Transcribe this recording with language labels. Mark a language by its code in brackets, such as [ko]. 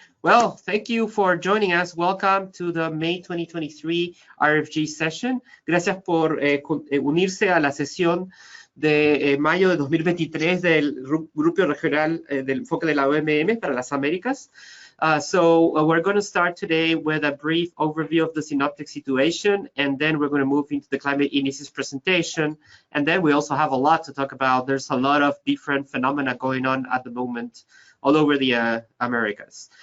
[en] Well, thank you for joining us. Welcome to the May 2023 RFG session. [es] Gracias por unirse a la sesión de mayo de 2023 del Grupo Regional del Enfoque de la OMM para las Américas. [en] We're going to start today with a brief overview of the synoptic situation, and then we're going to move into the climate indices presentation. And then we also have a lot to talk about. There's a lot of different phenomena going on at the moment all over the Americas.